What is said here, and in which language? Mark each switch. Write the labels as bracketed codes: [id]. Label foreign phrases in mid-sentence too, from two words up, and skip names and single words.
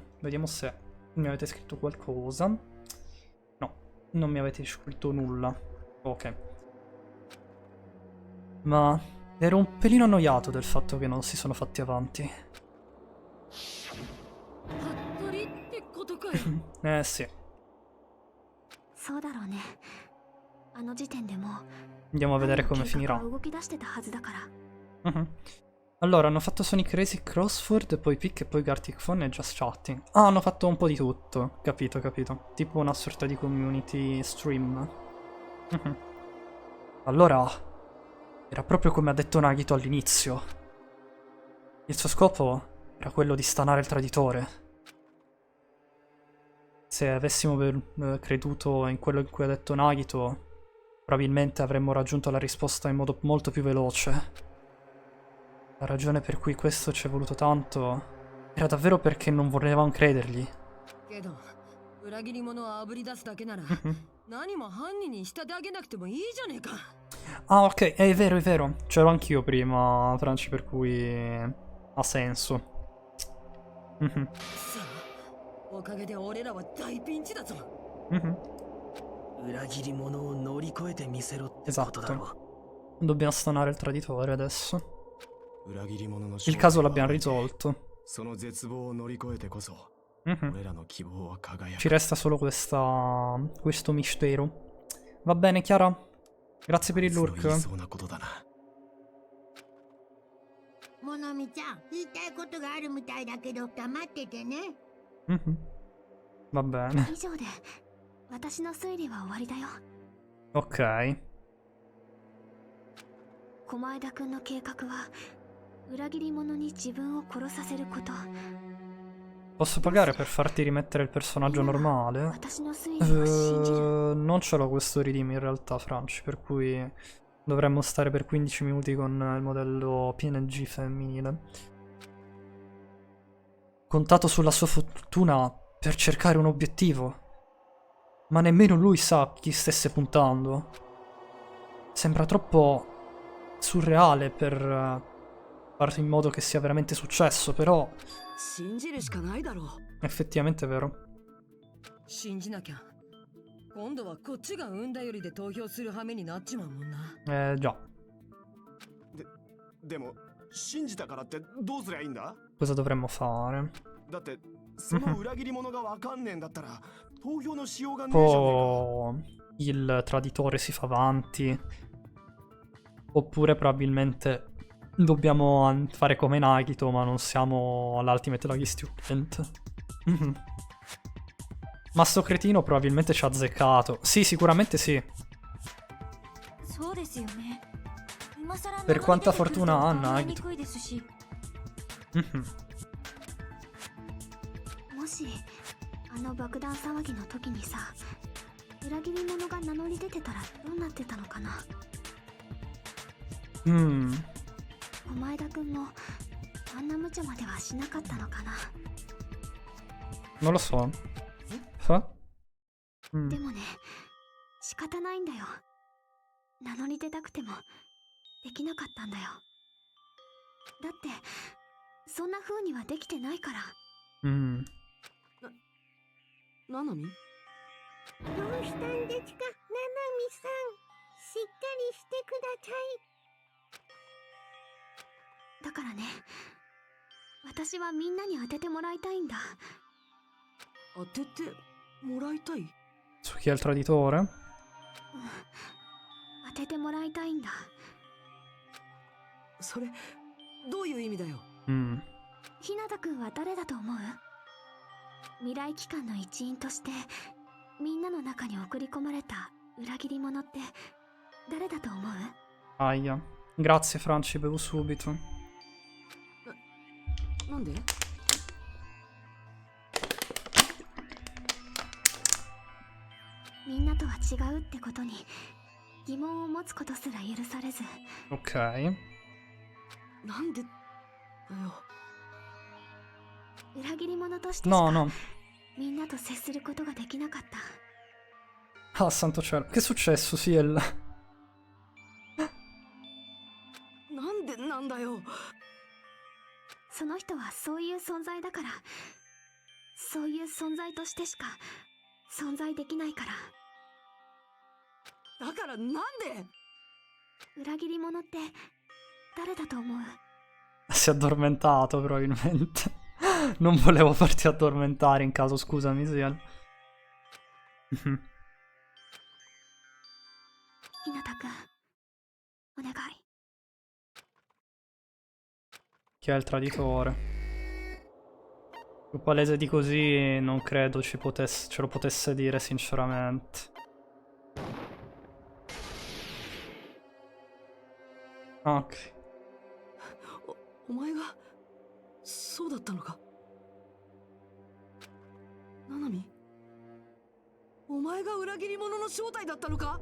[it] Vediamo se mi avete scritto qualcosa. No, non mi avete scritto nulla. Ok. Ma ero un pelino annoiato del fatto che non si sono fatti avanti. Sì. [ja] そうだろうね。あの時点でも [it] Andiamo a vedere [ja] 何 [it] come [ja] の計画 [it] finirà. [ja] か動き出してたはずだから。 [it] Mhm. Allora, hanno fatto Sonic Racing Crossword, poi Pick e poi Gartic Phone e Just Chatting. Ah, hanno fatto un po' di tutto. Capito. Tipo una sorta di community stream. Mhm. Allora, era proprio come ha detto Nagito all'inizio. Il suo scopo era quello di stanare il traditore. Se avessimo creduto in quello in cui ha detto Nagito, probabilmente avremmo raggiunto la risposta in modo molto più veloce. La ragione per cui questo ci è voluto tanto era davvero perché non volevamo credergli. [ja] けど裏切り者をあぶり出すだけなら何も犯人に仕立て上げなくてもいいじゃねえか。 [it] Ah, ok, è vero. C'ero anch'io prima, Franci, per cui ha senso. Mhm. [ja] さあおかげで俺らは大ピンチだぞ。 Mhm. 裏切り者を乗り越えてみせろってことだろう。 [it] Dobbiamo stanare il traditore adesso. [ja] 裏切り者の [it] Il caso l'abbiamo risolto. [ja] その絶望を乗り越えてこそ Mhm. 俺らの希望は輝く [it] Ci resta solo questo mistero. Va bene, Chiara? Grazie per il [ja] 言い [it] lurk. [ja] そうなことだなモノミちゃん、言いたいことがあるみたいだけど黙っててね。 [it] Mhm. Va bene. [ja] 以上で私の推理は終わりだよ。 [it] Ok. [ja] 狛江田くんの計画は裏切り者に自分を殺させること。 [it] Posso pagare per farti rimettere il personaggio normale? [ja] 私の推理を信じる。 [it] Non ce l'ho questo redeem in realtà, Franci, per cui dovremmo stare per 15 minuti con il modello PNG femminile. Contato sulla sua fortuna per cercare un obiettivo. Ma nemmeno lui sa chi stesse puntando. Sembra troppo surreale per fare in modo che sia veramente successo, però [ja] 信じるしかないだろう。 [it] effettivamente è vero. [ja] 信じなきゃ今度はこっちが産んだよりで投票する羽目になっちまうもんな。 [it] Già. [ja] でも信じたからってどうすりゃいいんだ [it] Cosa dovremmo fare? [ja] だってその裏切り者がわかんねえんだったら投票のしようがねえじゃねえか [it] O il traditore si fa avanti. Oppure probabilmente dobbiamo fare come Nagito, ma non siamo all'Ultimate Lucky Student. Mhm. Ma sto cretino probabilmente ci ha azzeccato. Sì, sicuramente sì. [ja] そうですよね。今更 [it] Per quanta [ja] 流れ出てくると [it] fortuna ha [ja] 考えに [it] Nagito. [ja] くいですし。 Mhm. もしあの爆弾騒ぎの時にさ、裏切り者が名乗り出てたらどうなってたのかな。狛江田くんもあんな無茶まではしなかったのかな。 [it] Non lo so. Fa? [ja] でもね、仕方ないんだよ。名乗り出たくてもできなかったんだよ。だってそんな風にはできてないから。うん。ななみ？どうしたんですか、ななみさん。しっかりしてください。だからね、私はみんなに当ててもらいたいんだ。当ててもらいたい？ Su chi è il traditore? 当ててもらいたいんだ。それどういう意味だよ？ Mm. 日向くんは誰だと思う？未来機関の一員としてみんなの中に送り込まれた裏切り者って誰だと思う？ [it] Aia. Grazie Franci, bevo subito. [ja] なんで？みんなとは違うってことに疑問を持つことすら許されず。 [it] Ok. [ja] なんでだよ。裏切り者としてし [it] No, [ja] か [it] no. [ja] みんなと接することができなかった。 [it] Ah, santo cielo. Che è successo, Ciel? [ja] なんでなんだよ。その人はそういう存在だから、そういう存在としてしか存在できないから。だからなんで？裏切り者って誰だと思う？ [it] Si è addormentato probabilmente. Non volevo farti addormentare in caso, scusami, Ciel. [ja] 日向くん、お願い。 [it] Chi è il traditore? Più palese di così non credo ce lo potesse dire sinceramente. Ok. [ja] お前がそうだったのか？ななみ？お前が裏切り者の正体だったのか？